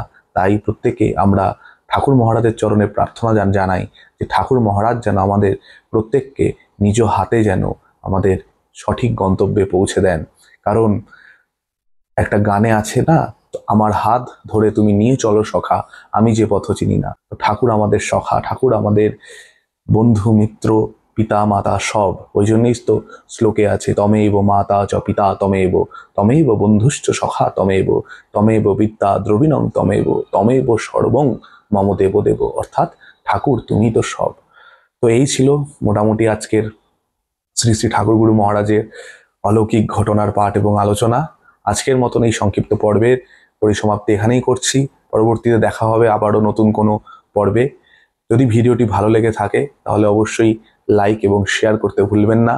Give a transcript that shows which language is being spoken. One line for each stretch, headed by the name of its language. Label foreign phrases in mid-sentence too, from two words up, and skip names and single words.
Bangla: তাই প্রত্যেকে আমরা ঠাকুর মহারাজের চরণে প্রার্থনা জানাই যে ঠাকুর মহারাজ যেন আমাদের প্রত্যেককে নিজ হাতে যেন আমাদের সঠিক গন্তব্যে পৌঁছে দেন। কারণ একটা গানে আছে না, আমার হাত ধরে তুমি নিয়ে চলো সখা, আমি যে পথ চিনি না। ঠাকুর আমাদের সখা, ঠাকুর আমাদের বন্ধু মিত্র পিতা মাতা সব। ওই জন্যই তো শ্লোকে আছে
Sanskrit: তমেব মাতা চ পিতা তমেব, তমেব বন্ধুশ্চ সখা তমেব, তমেব বিদ্যা দ্রবিণং তমেব, তমেব সর্বং মম দেব দেব।
Bangla: অর্থাৎ ঠাকুর তুমি তো সব। তো এই ছিল মোটামুটি আজকের শ্রী শ্রী ঠাকুর গুরু মহারাজের অলৌকিক ঘটনার পাঠ এবং আলোচনা। আজকের মতন এই সংক্ষিপ্ত পর্বের পরিসমাপ্তি এখানেই করছি। পরবর্তীতে দেখা হবে আবারও নতুন কোনো পর্বে। যদি ভিডিওটি ভালো লেগে থাকে তাহলে অবশ্যই লাইক এবং শেয়ার করতে ভুলবেন না।